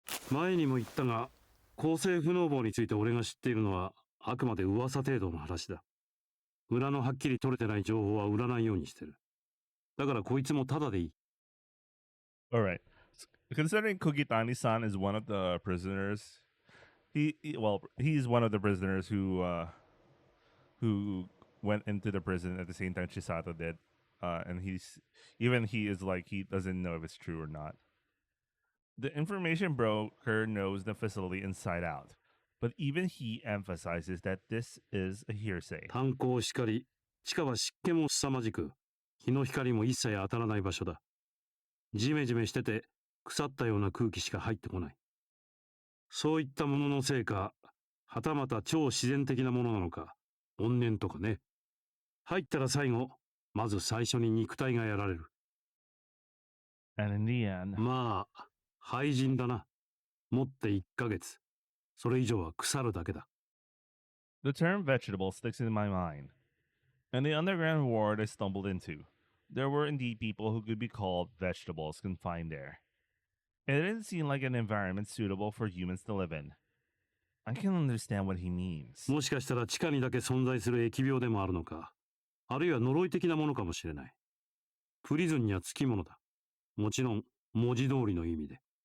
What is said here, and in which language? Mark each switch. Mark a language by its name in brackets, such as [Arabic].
[Japanese] 前にも言ったが、公正不能棒について俺が知っているのはあくまで噂程度の話だ。裏のはっきり取れてない情報は売らないようにしてる。だからこいつもタダでいい。 [English] Alright. Considering Kogitani-san is one of the prisoners, he's one of the prisoners who went into the prison at the same time Chisato did. And he is like, he doesn't know if it's true or not. The information broker knows the facility inside out, but even he emphasizes that this is a hearsay. [Japanese] 炭鉱しかり、地下は湿気も凄まじく、日の光も一切当たらない場所だ。ジメジメしてて、腐ったような空気しか入ってこない。そういったもののせいか、はたまた超自然的なものなのか、怨念とかね。入ったら最後、まず最初に肉体がやられる。 [English] And in the end, [Japanese] まあ、廃人だな。持って1ヶ月。それ以上は腐るだけだ。 [English] the term vegetable sticks in my mind. In the underground ward I stumbled into, there were indeed people who could be called vegetables confined there. It didn't seem like an environment suitable for humans to live in. I can understand what he means. [Japanese] もしかしたら地下にだけ存在する疫病でもあるのか。あるいは呪い的なものかもしれない。プリズンにはつきものだ。もちろん、文字通りの意味で。